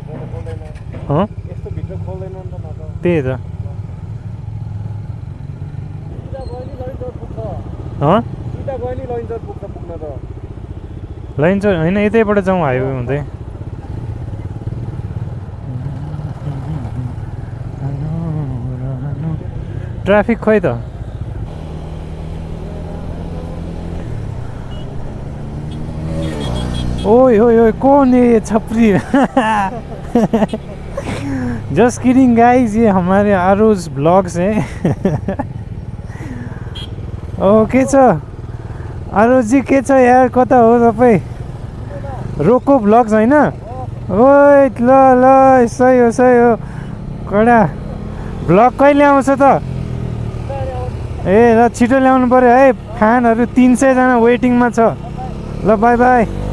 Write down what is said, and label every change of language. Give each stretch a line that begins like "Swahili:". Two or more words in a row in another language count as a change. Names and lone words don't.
Nepali: त्यही त लैन्छ होइन यतैबाट जाउँ हाइवे हुँदै ट्राफिक खोइ त ओए ओए ओए
Hindi: कौन है ये छपरी
English: just kidding
Nepali: गाइस
Hindi: ये हमारे आरोज ब्लॉग्स हैं
Nepali: ओके छ आरोज जी के छ यार कता हो तपाईँ रोको ब्लग्स होइन ओए ल ल सही हो कडा ब्लग कहिले आउँछ त ए ल छिटो ल्याउनु पर्यो है फ्यानहरू 300 जना वेटिङमा छ ल
English: bye bye